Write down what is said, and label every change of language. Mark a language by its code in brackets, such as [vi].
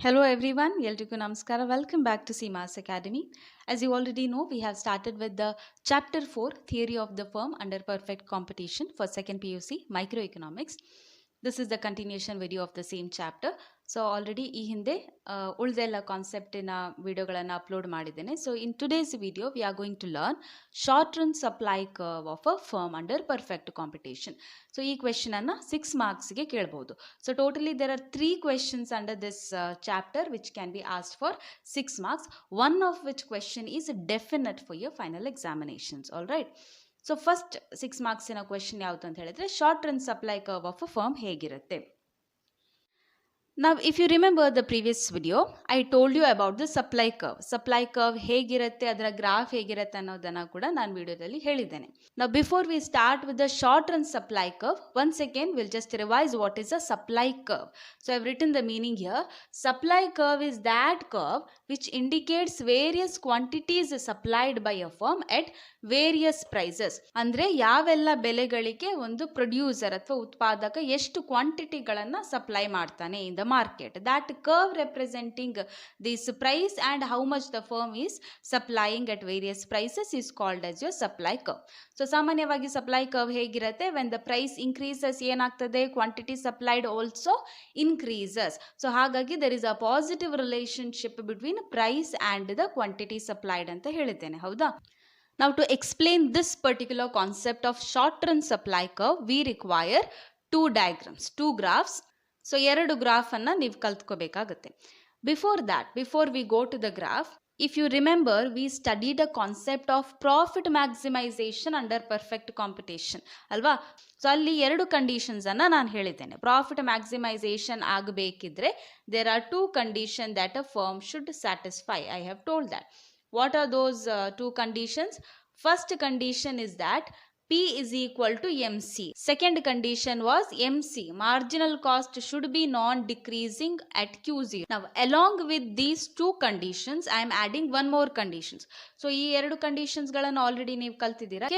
[en] Hello everyone, [kn] ಎಲ್ರಿಗೂ ನಮಸ್ಕಾರ. [en] Welcome back to CMAS Academy. As you already know, we have started with the chapter 4, Theory of the Firm under Perfect Competition for second PUC, Microeconomics. This is the continuation video of the same chapter. [kn] So already ಈ ಹಿಂದೆ ಉಳಿದೆಲ್ಲ ಕಾನ್ಸೆಪ್ಟಿನ ವಿಡಿಯೋಗಳನ್ನು upload ಮಾಡಿದ್ದೇನೆ. [en] So in today's video we are going to learn short run supply curve of a firm under perfect competition. [kn] So ಈ ಕ್ವೆಶನನ್ನು 6 ಮಾರ್ಕ್ಸ್ಗೆ ಕೇಳ್ಬೋದು. [en] So totally there are 3 questions under this chapter which can be asked for 6 marks, one of which question is definite for your final examinations. All right. [kn] So first 6 ಮಾರ್ಕ್ಸಿನ question ಯಾವುದು ಅಂತ ಹೇಳಿದ್ರೆ, short run supply curve of a firm ಹೇಗಿರುತ್ತೆ. [en] Now, if you remember the previous video, I told you about the supply curve. [kn] Supply curve ಹೇಗಿರುತ್ತೆ, ಅದರ graph ಹೇಗಿರುತ್ತೆ ಅನ್ನೋದನ್ನು ಕೂಡ ನಾನು ವಿಡಿಯೋದಲ್ಲಿ ಹೇಳಿದ್ದೇನೆ. [en] Now, before we start with the short run supply curve, once again, we'll just revise what is a supply curve. So, I've written the meaning here. Supply curve is that curve which indicates various quantities supplied by a firm at various prices. [kn] ಅಂದರೆ ಯಾವೆಲ್ಲ ಬೆಲೆಗಳಿಗೆ ಒಂದು producer ಅಥವಾ ಉತ್ಪಾದಕ ಎಷ್ಟು ಕ್ವಾಂಟಿಟಿಗಳನ್ನು supply ಮಾಡ್ತಾನೆ [en] in the market. That curve representing this price and how much the firm is supplying at various prices is called as your supply curve. So [kn] ಸಾಮಾನ್ಯವಾಗಿ [en] supply curve ಹೇಗಿರುತ್ತೆ, when the price increases [kn] ಏನಾಗ್ತದೆ, [en] quantity supplied also increases. So [kn] ಹಾಗಾಗಿ [en] there is a positive relationship between price and the quantity supplied [kn] ಅಂತ ಹೇಳಿದ್ದೇನೆ, ಹೌದಾ? [en] Now to explain this particular concept of short run supply curve, we require 2 diagrams, 2 graphs. [kn] So 2 ಗ್ರಾಫನ್ನು ನೀವು ಕಲ್ತ್ಕೋಬೇಕಾಗುತ್ತೆ. [en] before we go to the graph, if you remember, we studied a concept of profit maximisation under perfect competition [kn] ಅಲ್ವಾ? So ಅಲ್ಲಿ 2 ಕಂಡೀಷನ್ಸನ್ನು ನಾನು ಹೇಳಿದ್ದೇನೆ. [en] profit maximisation [kn] ಆಗಬೇಕಿದ್ರೆ [en] There are 2 condition that a firm should satisfy. I have told that. What are those 2 conditions? First condition is that P is equal to MC. Second condition was MC, marginal cost should be non-decreasing at Q0. Now, along with these 2 conditions, I am adding one more conditions. [kn] So, ಈ 2 conditions ಗಳನ್ನು already ನೀವು ಕಲ್ತಿದ್ದೀರಾ.